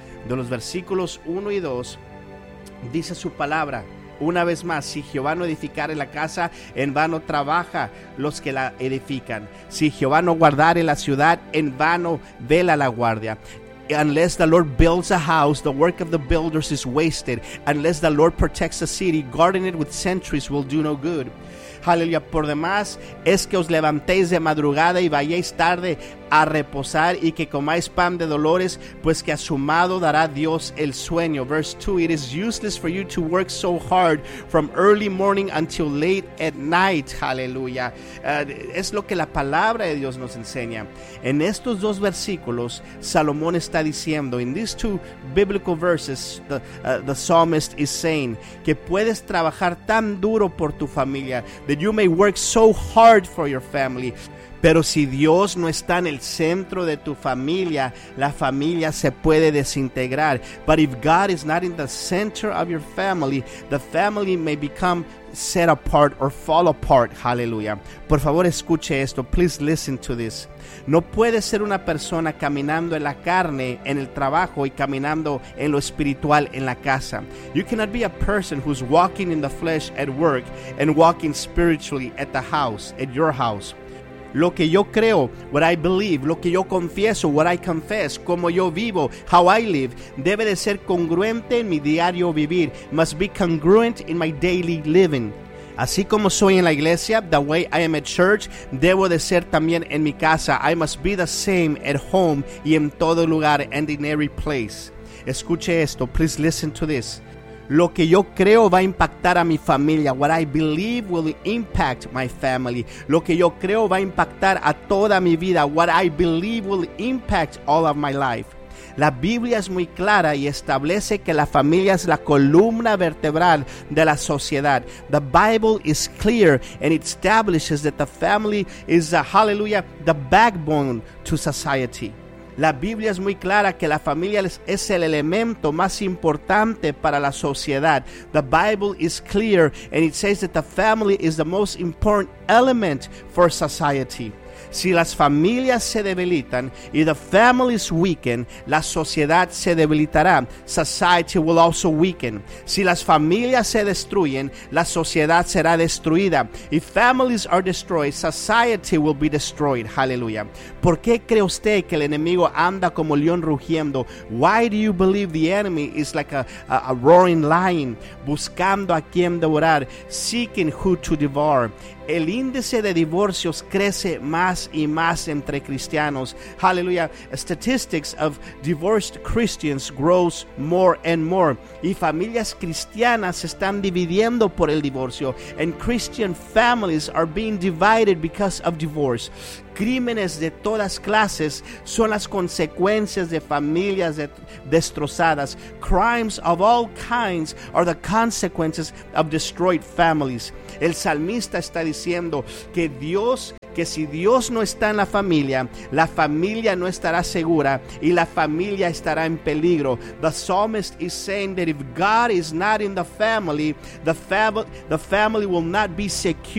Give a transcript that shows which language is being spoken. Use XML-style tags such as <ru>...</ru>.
<es>De los versículos 1 y 2 dice su palabra, una vez más, si Jehová no edificare la casa, en vano trabaja los que la edifican. Si Jehová no guardare la ciudad, en vano vela la guardia.</es> <en>Unless the Lord builds a house, the work of the builders is wasted. Unless the Lord protects a city, guarding it with sentries will do no good.</en> <es>Aleluya. Por demás, es que os levantéis de madrugada y vayáis tarde a reposar y que comáis pan de dolores, pues que a su amado dará Dios el sueño.</es> <en>Verse 2, it is useless for you to work so hard from early morning until late at night. Aleluya.</en> <es>Es lo que la palabra de Dios nos enseña. En estos dos versículos, Salomón está diciendo,</es> <en>in these two biblical verses, the psalmist is saying,</en> <es>que puedes trabajar tan duro por tu familia,</es> <en>that you may work so hard for your family.</en> <es>Pero si Dios no está en el centro de tu familia, la familia se puede desintegrar.</es> <en>But if God is not in the center of your family, the family may become set apart or fall apart. Hallelujah.</en> <es>Por favor, escuche esto.</es> <en>Please listen to this.</en> <es>No puede ser una persona caminando en la carne, en el trabajo, y caminando en lo espiritual, en la casa.</es> <en>You cannot be a person who's walking in the flesh at work and walking spiritually at the house, at your house.</en> <es>Lo que yo creo,</es> <en>what I believe,</en> <es>lo que yo confieso,</es> <en>what I confess,</en> <es>como yo vivo,</es> <en>how I live,</en> <es>debe de ser congruente en mi diario vivir,</es> <en>must be congruent in my daily living.</en> <es>Así como soy en la iglesia,</es> <en>the way I am at church,</en> <es>debo de ser también en mi casa.</es> <en>I must be the same at home</en> <es>y en todo lugar</es> <en>and in every place.</en> <es>Escuche esto,</es> <en>please listen to this.</en> <es>Lo que yo creo va a impactar a mi familia.</es> <en>What I believe will impact my family.</en> <es>Lo que yo creo va a impactar a toda mi vida.</es> <en>What I believe will impact all of my life.</en> <es>La Biblia es muy clara y establece que la familia es la columna vertebral de la sociedad.</es> <en>The Bible is clear and it establishes that the family is the, hallelujah, the backbone to society.</en> <es>La Biblia es muy clara que la familia es el elemento más importante para la sociedad.</es> <en>The Bible is clear and it says that the family is the most important element for society.</en> <es>Si las familias se debilitan y</es> <en>the families weaken,</en> <es>la sociedad se debilitará.</es> <en>Society will also weaken.</en> <es>Si las familias se destruyen, la sociedad será destruida.</es> <en>If families are destroyed, society will be destroyed. Hallelujah.</en> <es>¿Por qué cree usted que el enemigo anda como león rugiendo?</es> <en>Why do you believe the enemy is like a roaring lion,</en> <es>buscando a quien devorar,</es> <en>seeking who to devour?</en> <es>El índice de divorcios crece más y más entre cristianos.</es> <en>Hallelujah. Statistics of divorced Christians grows more and more.</en> <es>Y familias cristianas se están dividiendo por el divorcio.</es> <en>And Christian families are being divided because of divorce.</en> <es>Crímenes de todas clases son las consecuencias de familias destrozadas.</es> <en>Crimes of all kinds are the consequences of destroyed families.</en> <es>El salmista está diciendo que Dios, que si Dios no está en la familia no estará segura y la familia estará en peligro.</es> <en>The psalmist is saying that if God is not in the family will not be secure.</en>